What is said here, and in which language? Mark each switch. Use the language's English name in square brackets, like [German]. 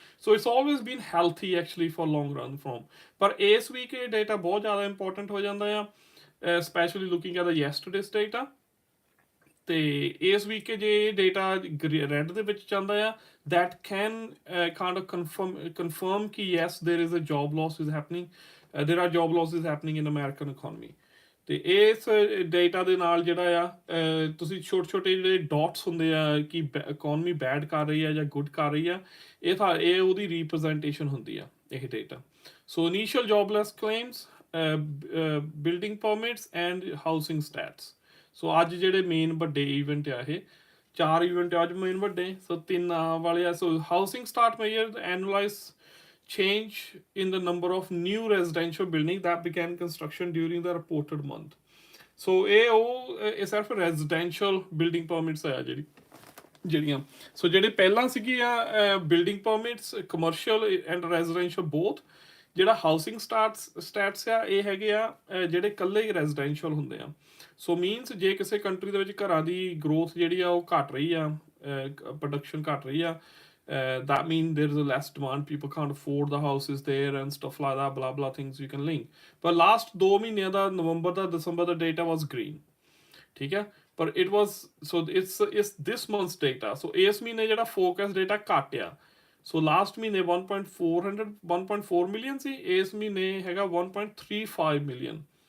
[English] So it's always been healthy actually for long run from. But [Punjabi] ਇਸ week ਇਹ data ਬਹੁਤ ਜ਼ਿਆਦਾ important ਹੋ ਜਾਂਦਾ ਆ, [English] especially looking at the yesterday's data. [Punjabi] ਤੇ ਇਸ ਵੀਕ ਜੇ ਡੇਟਾ ਰੈਡ ਦੇ ਵਿੱਚ ਜਾਂਦਾ ਆ, [English] that can kind of confirm [Punjabi] ਕਿ [English] yes there is a job loss is happening, there are job losses happening in American economy. [Punjabi] ਤੇ ਇਸ ਡੇਟਾ ਦੇ ਨਾਲ ਜਿਹੜਾ ਆ ਤੁਸੀਂ ਛੋਟੇ ਛੋਟੇ ਜਿਹੜੇ ਡਾਟਸ ਹੁੰਦੇ ਆ ਕਿ ਇਕਨੋਮੀ ਬੈਡ ਕਰ ਰਹੀ ਆ ਜਾਂ ਗੁੱਡ ਕਰ ਰਹੀ ਆ, ਇਹ ਉਹਦੀ ਰਿਪਰੈਜ਼ੈਂਟੇਸ਼ਨ ਹੁੰਦੀ ਆ ਇਹ data. [English] So initial jobless claims, building permits and housing starts. [Punjabi] ਸੋ ਅੱਜ ਜਿਹੜੇ ਮੇਨ ਵੱਡੇ ਇਵੈਂਟ ਆ, ਇਹ 4 ਇਵੈਂਟ ਅੱਜ ਮੇਨ ਵੱਡੇ. ਸੋ 3 ਵਾਲੇ ਆ. [English] So housing start measure annualized change in the number of new residential buildings that began construction during the reported month. [Punjabi] So ਇਹ ਸਿਰਫ residential building permits ਆ ਜਿਹੜੀਆਂ. ਸੋ ਜਿਹੜੇ ਪਹਿਲਾਂ ਸੀਗੀਆਂ building permits, commercial and residential both, ਜਿਹੜਾ ਹਾਊਸਿੰਗ ਸਟੈਟਸ ਆ ਇਹ ਹੈਗੇ ਆ ਜਿਹੜੇ ਇਕੱਲੇ ਰੈਜ਼ੀਡੈਂਸ਼ੀਅਲ ਹੁੰਦੇ ਆ. ਸੋ ਮੀਨਸ ਜੇ ਕਿਸੇ ਕੰਟਰੀ ਦੇ ਵਿੱਚ ਘਰਾਂ ਦੀ ਗਰੋਥ ਜਿਹੜੀ ਆ ਉਹ ਘਟ ਰਹੀ ਆ, [English] Production ਘਟ ਰਹੀ ਆ, that means there is a less demand, people can't afford the houses there and stuff like that, blah blah things you can link. But last 2 [Punjabi] ਮਹੀਨਿਆਂ ਦਾ [English] November ਦਾ December ਦਾ data was green. [Punjabi] ਠੀਕ ਹੈ, ਪਰ [English] it was, so it's this month's data. [Punjabi] So ਇਸ ਮਹੀਨੇ ਜਿਹੜਾ focus data ਘੱਟ ਆ. So last ਮਹੀਨੇ 1.4 ਮਿਲੀਅਨ ਸੀ, ਇਸ ਮਹੀਨੇ ਹੈਗਾ 1.35 ਮਿਲੀਅਨ.